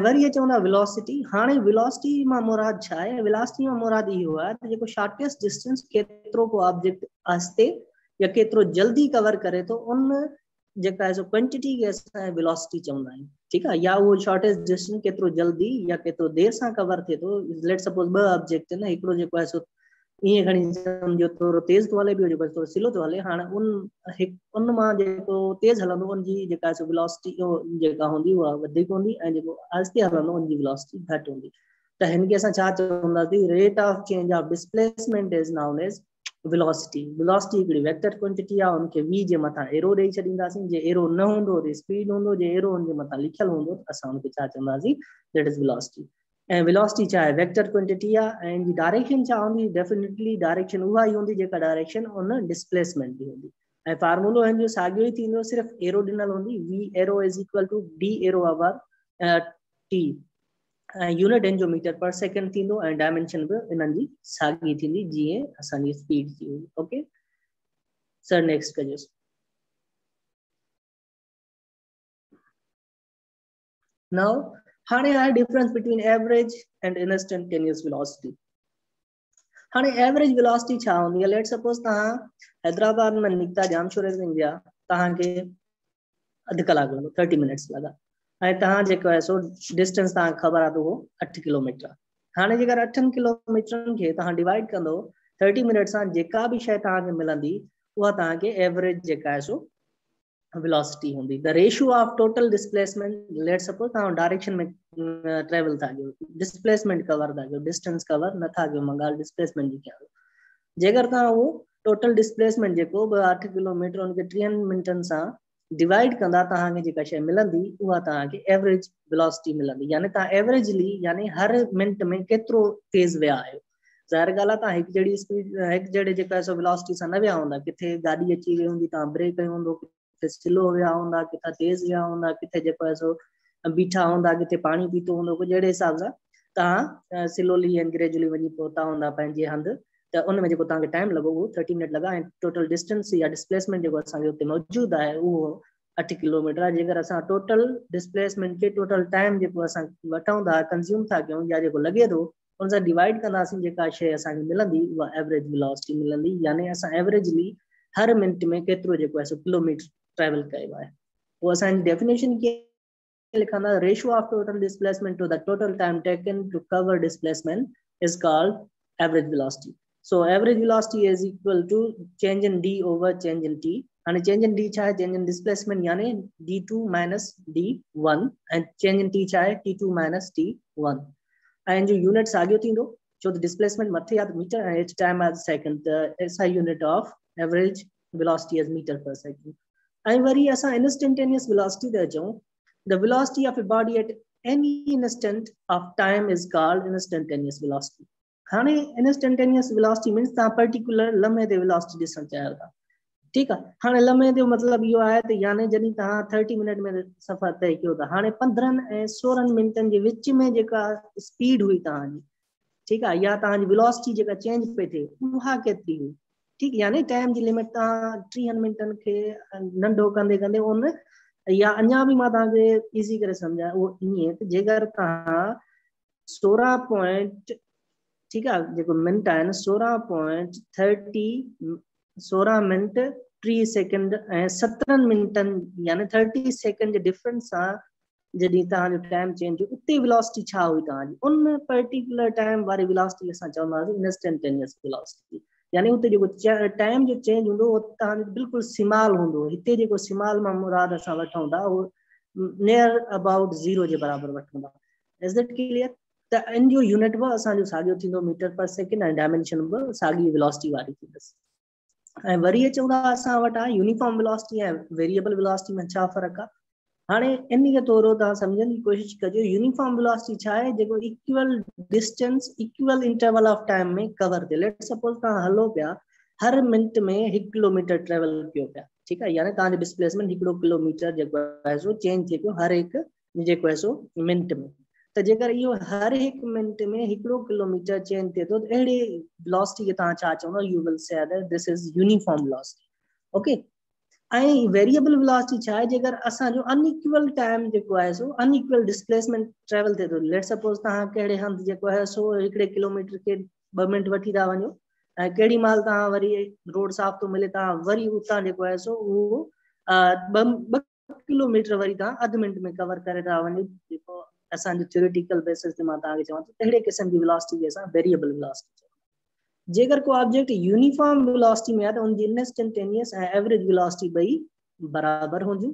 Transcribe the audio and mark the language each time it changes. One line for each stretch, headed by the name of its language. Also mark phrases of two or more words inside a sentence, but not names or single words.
Sindhi: वरी इहे चवंदा वेलोसिटी हाणे वेलोसिटी मां मुराद छा आहे वेलोसिटी मां मुराद इहो आहे त जेको
English: shortest distance
Sindhi: केतिरो को ऑब्जेक्ट आस्ते या केतिरो जल्दी कवर करे थो उन जेका आहे सो क्वांटिटी खे असां वेलोसिटी चवंदा आहियूं ठीकु आहे या उहो
English: shortest distance
Sindhi: केतिरो जल्दी या केतिरो देर सां कवर थिए थो
English: let suppose
Sindhi: ॿ ऑब्जेक्ट आहिनि हिकिड़ो जेको आहे सो ईअं खणी सम्झो थोरो तेज़ थो हले ॿियो जेको थोरो स्लो थो हले हाणे उन मां जेको तेज़ हलंदो उनजी जेका आहे सो वेलोसिटी जेका हूंदी उहा वधीक हूंदी ऐं जेको आहिस्ते हलंदो उनजी वेलोसिटी घटि हूंदी त हिनखे असां छा चवंदासीं
English: rate of change of displacement is known as velocity
Sindhi: हिकिड़ी
English: vector quantity
Sindhi: आहे उनखे v जे मथां एरो ॾेई छॾींदासीं जे एरो न हूंदो त स्पीड हूंदो जे एरो उनजे मथां लिखियल हूंदो त असां उनखे छा चवंदासीं
English: that is velocity
Sindhi: ऐं वेलोसिटी छा आहे
English: vector quantity
Sindhi: आहे ऐं इन जी डायरेक्शन छा हूंदी डेफिनेटली डायरेक्शन उहा ई हूंदी जेका डायरेक्शन उन डिस्प्लेसमेंट जी हूंदी ऐं फार्मूलो हिन जो साॻियो ई थींदो सिर्फ़ु एरो ॾिनल हूंदी
English: v arrow is equal to d arrow over
Sindhi: t ऐं यूनिट इन जो
English: meter per second
Sindhi: थींदो ऐं डायमेंशन बि इन्हनि जी साॻी थींदी जीअं असांजी स्पीड थी हूंदी ओके सर नेक्स्ट कजोसि नाउ हाणे आहे
English: difference between average and instantaneous velocity
Sindhi: हाणे
English: average velocity
Sindhi: छा हूंदी आहे लेट सपोज तव्हां हैदराबाद में निकिता जामशोरेज़ विया तव्हांखे अधु कलाक लॻो 30 मिनट्स लॻा ऐं तव्हां जेको आहे सो डिस्टेंस तव्हांखे ख़बर आहे त उहो 8 किलोमीटर हाणे जेकर 8 किलोमीटरनि खे तव्हां डिवाइड कंदो 30 मिनट सां जेका बि शइ तव्हांखे मिलंदी उहा तव्हांखे एवरेज जेका आहे सो वेलोसिटी हूंदी
English: the ratio of total displacement let suppose
Sindhi: तव्हां डायरेक्शन में ट्रेवल था कयो
English: displacement cover
Sindhi: था कयो
English: distance cover
Sindhi: नथा कयो मां ॻाल्हि डिस्प्लेसमेंट जी कयां जेकर तव्हां उहो
English: total displacement
Sindhi: जेको 8 किलोमीटर उनखे 3 मिंटनि सां डिवाइड कंदा तव्हांखे जेका शइ मिलंदी उहा तव्हांखे
English: average velocity
Sindhi: मिलंदी यानी तव्हां एवरेजली यानी हर मिंट में केतिरो तेज़ विया आहियो ज़ाहिर ॻाल्हि आहे तव्हां हिकु जहिड़ी स्पीड हिकु जहिड़े जेका आहे सो वेलोसिटी सां न विया हूंदा किथे गाॾी अची वई हूंदी तव्हां ब्रेक कयो हूंदो किथे स्लो विया हूंदा किथे तेज़ विया हूंदा किथे जेको आहे सो बीठा हूंदा किथे पाणी पीतो हूंदो कुझु अहिड़े हिसाब सां तव्हां
English: slowly and gradually
Sindhi: वञी पहुता हूंदा पंहिंजे हंधि त उन में जेको तव्हांखे टाइम लॻो उहो 30 मिनट लॻा ऐं
English: total distance
Sindhi: या डिस्प्लेसमेंट जेको असांखे हुते मौजूदु आहे उहो 8 किलोमीटर आहे। जेकर असां
English: total displacement
Sindhi: के
English: total time
Sindhi: जेको असां वठूं था कंज्यूम था कयूं या जेको लगे थो उन सां डिवाइड कंदासीं जेका शइ असांखे मिलंदी उहा
English: average velocity
Sindhi: मिलंदी। यानी असां एवरेजली हर मिनट में केतिरो जेको आहे सो किलोमीटर ट्रेवल कयो आहे। पोइ असांजी डेफिनेशन कीअं लिखंदा,
English: ratio of total displacement to the total time taken to cover displacement is called average velocity. So average velocity is equal to change in d over change in t. And change in d
Sindhi: छा आहे
English: change in displacement yani d2 minus d1 and change in t
Sindhi: छा आहे
English: t2 minus t1. And jo units agyo thindo so the displacement mathe ya meter and each time as second the SI unit of average velocity as meter per second. And
Sindhi: वरी असां
English: instantaneous velocity de jao, the velocity of a body at any instant of time is called instantaneous velocity.
Sindhi: हाने
English: instantaneous velocity means
Sindhi: ता particular लम्हे दे velocity ॾिसण चाहियो था, ठीक है। हाने लम्हे जो मतलब यो आहे त यानी जॾहिं तव्हां 30 मिनट में सफ़र तय कयो था, हाने 15 ऐं 16 मिनटनि जे विच में जेका स्पीड हुई तव्हांजी, ठीक है, या तव्हांजी वेलोसिटी जेका चेंज पे थिए उहा केतिरी हुई, ठीक। यानी टाइम जी लिमिट तव्हां 30 मिनटनि खे नंढो कंदे कंदे उन या अञा भी मां तव्हांखे इज़ी करे सम्झायां उहो ईअं त जेकर तव्हां 16 पॉइंट ठीक है जेको मिनट आहिनि 16 मिनट 3 सेकंड ऐं 17 मिनटनि यानी 30 सेकंड जे डिफरेंस सां जॾहिं तव्हांजो
English: time change
Sindhi: उते वेलोसिटी छा हुई तव्हांजी, उन
English: particular time
Sindhi: वारी वेलोसिटी असां चवंदासीं
English: instantaneous velocity.
Sindhi: यानी उते जेको टाइम जो चेंज हूंदो उहो तव्हांजो बिल्कुलु सिमाल हूंदो। हिते जेको सिमाल मां मुराद असां वठूं था उहो
English: near about
Sindhi: 0 जे बराबरि वठूं था।
English: is that clear?
Sindhi: त इन जो यूनिट बि असांजो साॻियो थींदो
English: meter per second
Sindhi: ऐं डायमेंशन बि साॻी वेलोसिटी वारी थींदसि। ऐं वरी अचूं था असां वटि आहे
English: uniform velocity
Sindhi: ऐं
English: variable velocity
Sindhi: में छा फ़र्क़ु आहे। हाणे इन खे थोरो तव्हां सम्झण जी कोशिशि कजो।
English: uniform velocity
Sindhi: छा आहे, जेको
English: equal distance equal interval of time
Sindhi: में कवर थिए।
English: let suppose
Sindhi: तव्हां हलो पिया हर मिनट में 1 किलोमीटर ट्रेवल कयो पिया, ठीक है, यानी तव्हांजो डिस्प्लेसमेंट 1 किलोमीटर जेको आहे सो चेंज थिए पियो हर हिकु जेको आहे सो मिनट में। त जेकर इहो हर हिकु मिनट में 1 किलोमीटर चेंज थिए थो त अहिड़ी वेलोसिटी खे तव्हां छा चवंदो,
English: you will say that this is uniform velocity, okay.
Sindhi: ऐं
English: variable velocity
Sindhi: छा आहे, जेकर असांजो
English: unequal time
Sindhi: जेको आहे सो
English: unequal displacement
Sindhi: ट्रेवल थिए थो।
English: let suppose
Sindhi: तव्हां कहिड़े हंधि जेको आहे सो 1 किलोमीटर के 2 मिनट वठी था वञो ऐं केॾी महिल तव्हां वरी रोड साफ़ थो मिले तव्हां वरी उतां जेको आहे सो उहो 2 किलोमीटर वरी तव्हां अधु मिनट में कवर करे था वञो, जेको असांजो
English: theoretical basis
Sindhi: ते मां तव्हांखे चवां थो अहिड़े क़िस्म जी वेलोसिटी खे असां
English: variable velocity.
Sindhi: जेकर को ऑब्जेक्ट
English: uniform velocity
Sindhi: में आहे त उनजी इंस्टेंटेनियस ऐं
English: average velocity
Sindhi: ॿई बराबर हूंदियूं।